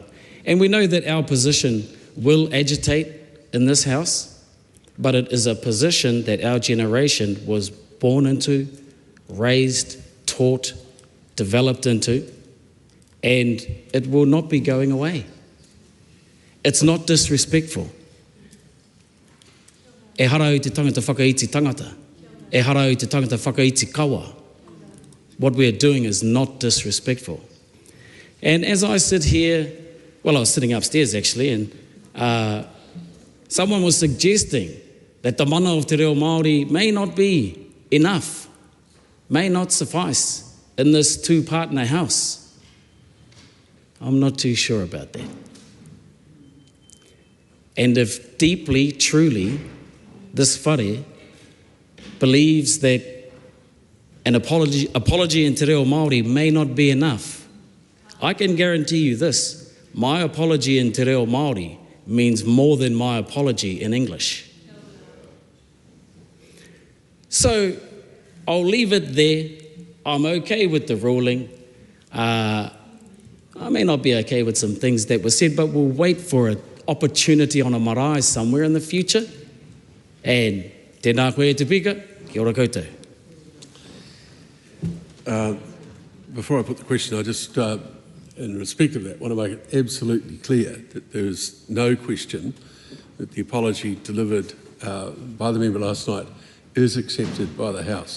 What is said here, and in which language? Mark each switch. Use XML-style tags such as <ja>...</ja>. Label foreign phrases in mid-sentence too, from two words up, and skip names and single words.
<en>And we know that our position will agitate in this House, but it is a position that our generation was born into, raised, taught, developed into, and it will not be going away. It's not disrespectful.</en> <mi>E harau te tangata whakaiti tangata. E harau te tangata whakaiti kawa.</mi> <en>What we're doing is not disrespectful. And as I sit here, well, I was sitting upstairs actually, and someone was suggesting that the mana of</en> <mi>te reo Māori</mi> <en>may not be enough, may not suffice in this 2-partner House. I'm not too sure about that. And if deeply, truly, this whare believes that an apology in</en> <mi>te reo Māori</mi> <en>may not be enough, I can guarantee you this: my apology in</en> <mi>te reo Māori</mi> <en>means more than my apology in English. So I'll leave it there. I'm okay with the ruling. I may not be okay with some things that were said, but we'll wait for an opportunity on a marae somewhere in the future.</en> <mi>And tēnā koe te pika, kia ora koutou.</mi> <en>Before I put the question, I just, in respect of that, want to make it absolutely clear that there is no question that the apology delivered by the member last night is accepted by the House.</en>